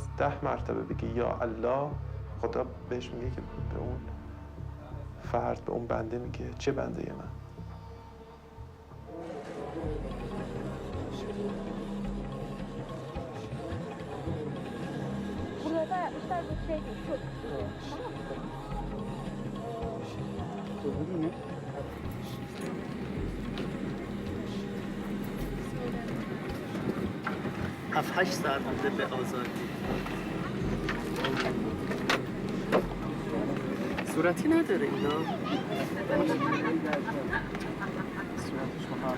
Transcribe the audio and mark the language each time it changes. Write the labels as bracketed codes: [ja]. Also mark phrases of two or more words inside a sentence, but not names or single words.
[fa] 10 مرتبه بگه یا الله، خدا بهش میگه که به اون فرد، به اون بنده میگه چه بنده من. [tr] Burada işler bu şey değil, çok. Bu ne? [fa] 7-8 ساعت مونده به آزادی. صورتی نداره اینا. صورتش مخالف.